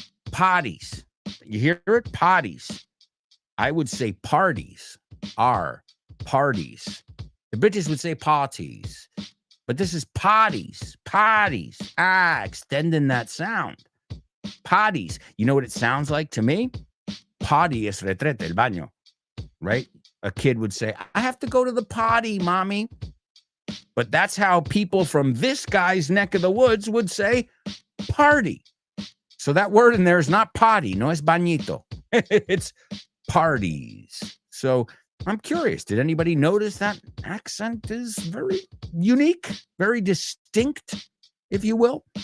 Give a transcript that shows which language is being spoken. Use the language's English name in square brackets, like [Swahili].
[English] Potties. You hear it? Potties. I would say parties. Parties. The British would say parties. But this is potties. Extending that sound. Potties. You know what it sounds like to me? [Spanish] Potty es retrete, el baño. [English] Right? A kid would say, I have to go to the potty, mommy. But that's how people from this guy's neck of the woods would say party. So that word in there is not potty. [Spanish] No es bañito. [English] It's parties. So I'm curious, did anybody notice that accent is very unique, very distinct, if you will?